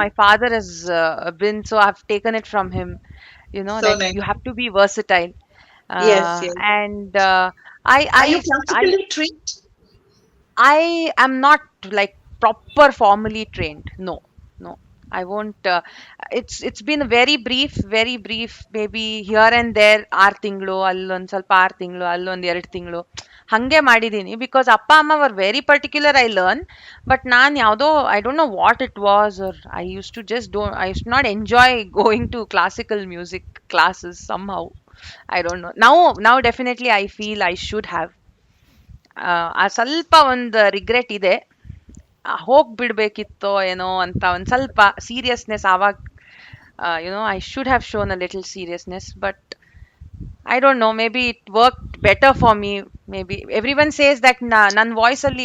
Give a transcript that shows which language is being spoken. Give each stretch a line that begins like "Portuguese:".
English: my father has been. So I've taken it from him, So that nice. you have to be versatile. Yes, yes. And I, Are I, you I, classically trained? I am not like proper formally trained. No, no, I won't. It's been very brief. Maybe here and there,
Kannada: 6 ತಿಂಗಳು, ಅಲ್ಲೊಂದ್ ಸ್ವಲ್ಪ 6 ತಿಂಗಳು, ಅಲ್ಲೊಂದ್ 2 ತಿಂಗಳು ಹಂಗೆ ಮಾಡಿದೀನಿ.
English: Because ಅಪ್ಪ ಅಮ್ಮ were very particular. I learn, but
Kannada: ನಾನ್ ಯಾವುದೋ
English: I don't know what it was, or I used to just don't. I used to not enjoy going to classical music classes somehow. I don't know. Now definitely I feel I should have.
Kannada: ಆ ಸ್ವಲ್ಪ ಒಂದು regret ಇದೆ. ಹೋಗ್ಬಿಡ್ಬೇಕಿತ್ತೋ ಏನೋ ಅಂತ ಒಂದ್ ಸ್ವಲ್ಪ seriousness ಆವಾಗ
English: I should have shown a little seriousness, but I don't know. Maybe it worked better for me. Maybe everyone says that nan voice only.